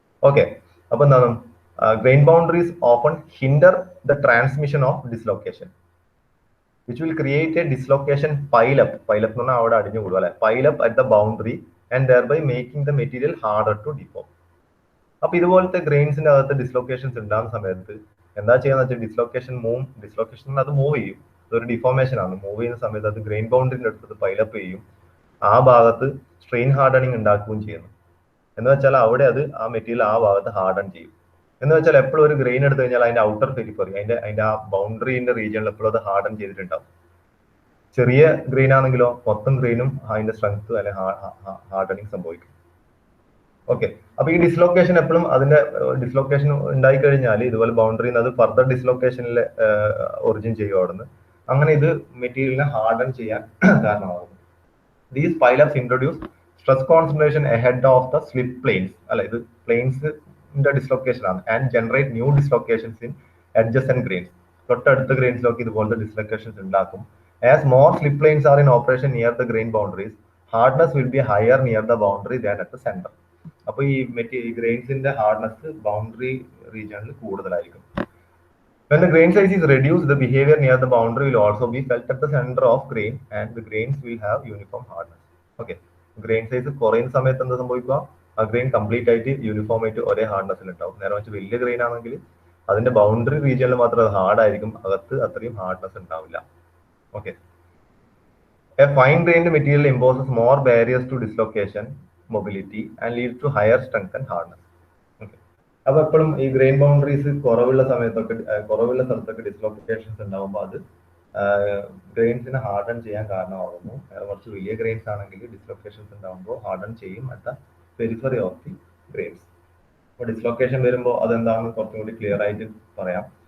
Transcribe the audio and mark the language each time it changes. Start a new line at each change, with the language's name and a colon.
Malayalam: Okay, അപ്പൊ എന്താണ്,
English: grain boundaries often hinder the transmission of dislocation, which will create a dislocation pile up
Malayalam: എന്ന് പറഞ്ഞാൽ അവിടെ അടിഞ്ഞുകൂടും അല്ലെ,
English: pile up at the boundary and thereby making the material harder to deform.
Malayalam: അപ്പൊ ഇതുപോലത്തെ ഗ്രെയിൻസിന്റെ അകത്ത് dislocations ഉണ്ടാകുന്ന സമയത്ത് എന്താ ചെയ്യാന്ന് വെച്ചാൽ ഡിസ്ലൊക്കേഷൻ അത് മൂവ് ചെയ്യും, അതൊരു ഡിഫോർമേഷൻ ആണ്. മൂവ് ചെയ്യുന്ന സമയത്ത് അത് ഗ്രെയിൻ ബൗണ്ടറിന്റെ അടുത്ത് പൈൽ അപ്പ് ചെയ്യും, ആ ഭാഗത്ത് സ്ട്രെയിൻ ഹാർഡനിങ് ഉണ്ടാക്കുകയും ചെയ്യുന്നു. എന്ന് വെച്ചാൽ അവിടെ അത് ആ മെറ്റീരിയൽ ആ ഭാഗത്ത് ഹാർഡൻ ചെയ്യും. എന്ന് വെച്ചാൽ എപ്പോഴും ഒരു ഗ്രെയിൻ എടുത്തു കഴിഞ്ഞാൽ അതിന്റെ ഔട്ടർ പെരിഫറി, അതിന്റെ ആ ബൗണ്ടറിന്റെ റീജിയനിൽ എപ്പോഴും അത് ഹാർഡൻ ചെയ്തിട്ടുണ്ടാവും. ചെറിയ ഗ്രെയിൻ ആണെങ്കിലോ മൊത്തം ഗ്രെയിനും അതിന്റെ സ്ട്രെങ്ത് അല്ലെങ്കിൽ ഹാർഡനിങ് സംഭവിക്കും. ഓക്കെ, അപ്പൊ ഈ ഡിസ്ലൊക്കേഷൻ എപ്പോഴും അതിന്റെ ഡിസ്ലൊക്കേഷൻ ഉണ്ടായി കഴിഞ്ഞാൽ ഇതുപോലെ ബൗണ്ടറിയിൽ നിന്ന് അത് ഫർദർ ഡിസ്ലൊക്കേഷനിൽ ഒറിജിൻ ചെയ്യും അവിടുന്ന്. അങ്ങനെ ഇത് മെറ്റീരിയലിനെ ഹാർഡൻ ചെയ്യാൻ കാരണമാകും.
English: these pileups introduce stress concentration ahead of the slip planes,
Malayalam: അല്ല ഇത് പ്ലെയിൻസിന്റെ ഡിസ്ലൊക്കേഷൻ ആണ്,
English: And generate new dislocations in adjacent grains.
Malayalam: തൊട്ടടുത്ത ഗ്രെയിൻസിലൊക്കെ ഇതുപോലത്തെ ഡിസ്ലൊക്കേഷൻസ് ഉണ്ടാക്കും.
English: As more slip planes are in operation near the grain boundaries, hardness will be higher near the boundary than at the center.
Malayalam: അപ്പൊ ഈ ഗ്രെയിൻസിന്റെ hardness boundary റീജിയണിൽ കൂടുതലായിരിക്കും.
English: When the grain size is reduced, the behavior near the boundary will also be felt at the center of grain, and the grains will have uniform hardness.
Malayalam: Okay, grain size കുറയുന്ന സമയത്ത് എന്താ സംഭവിക്കുക, ആ grain complete ആയിട്ട് uniform ആയിട്ട് ഒരേ ഹാർഡ്നെസ്സിൽ ഉണ്ടാവും. നേരെ വെച്ച് വലിയ ഗ്രെയിൻ ആണെങ്കിൽ അതിന്റെ ബൗണ്ടറി റീജിയനിൽ മാത്രം അത് ഹാർഡ് ആയിരിക്കും, അകത്ത് അത്രയും ഹാർഡ്നെസ് ഉണ്ടാവില്ല.
English: Okay, a fine grained material imposes more barriers to dislocation, mobility, and leads to higher strength and hardness.
Malayalam: Okay, അപ്പൊ എപ്പോഴും ഈ ഗ്രെയിൻ ബൗണ്ടറീസ് കുറവുള്ള സ്ഥലത്തൊക്കെ ഡിസ്ലൊക്കേഷൻസ് ഉണ്ടാവുമ്പോൾ അത് ഗ്രെയിൻസിനെ ഹാർഡൻ ചെയ്യാൻ കാരണമാകുന്നു. കുറച്ച് വലിയ ഗ്രെയിൻസ് ആണെങ്കിൽ ഡിസ്ലൊക്കേഷൻസ് ഉണ്ടാകുമ്പോൾ ഹാർഡൻ ചെയ്യും
English: At the periphery of the grains.
Malayalam: അപ്പോൾ ഡിസ്ലൊക്കേഷൻ വരുമ്പോൾ അതെന്താണെന്ന് കുറച്ചും കൂടി ക്ലിയർ ആയിട്ട് പറയാം.